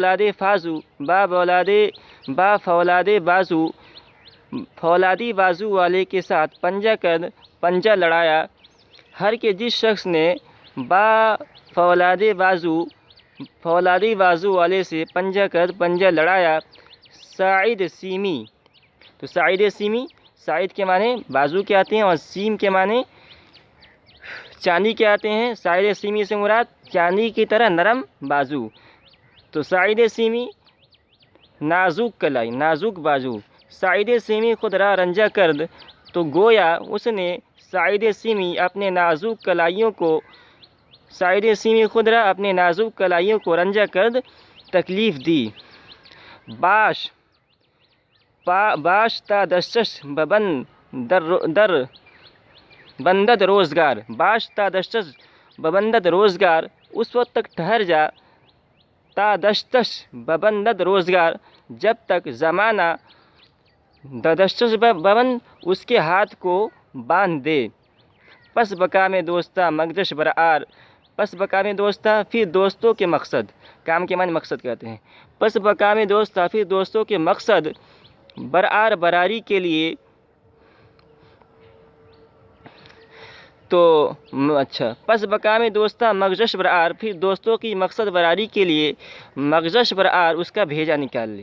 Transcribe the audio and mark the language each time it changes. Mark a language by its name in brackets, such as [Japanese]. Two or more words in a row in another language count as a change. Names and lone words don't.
[Urdu] فولاد بازو فولادی بازو والے کے ساتھ پنجہ لڑایا، ہر کے جس شخص نے با فولادی بازو والے سے پنجہ لڑایا، [Persian] ساعد سیمی، [Urdu] تو ساعد کے معنی بازو کے آتے ہیں اور سیم کے معنی چاندی کے آتے ہیں۔ [Persian] ساعد سیمی [Urdu] سے مراد چاندی کی طرح نرم بازو، تو [Persian] ساعد سیمی [Urdu] نازک کلائی، نازک بازو۔ [Persian] ساعد سیمی خود را رنجہ کرد، [Urdu] تو گویا اس نے [Persian] ساعد سیمی [Urdu] اپنے نازک کلائیوں کو [Persian] رنجہ کرد [Urdu] تکلیف دی۔ [Persian] باش تا دستش ببندد روزگار، باش تا دستش ببندد روزگار، [Urdu] اس وقت تک ٹھہر جا، [Persian] تا دستش ببندد روزگار، [Urdu] جب تک زمانہ [Persian] دستش ببند [Urdu] اس کے ہاتھ کو باندھ دے۔ [Persian] پس بکام دوستہ مگجش برآر، پس بکام دوستہ [Urdu] پھر دوستوں کے مقصد، کام کے معنی مقصد کہتے ہیں، [Persian] پس بکام دوستہ [Urdu] پھر دوستوں کے مقصد، برآر براری کے لیے، تو اچھا، [Persian] پس بکام دوستہ مگجش برآر، [Urdu] پھر دوستوں کی مقصد براری کے لیے [Persian] مگجش برآر [Urdu] اس کا بھیجا نکال لے۔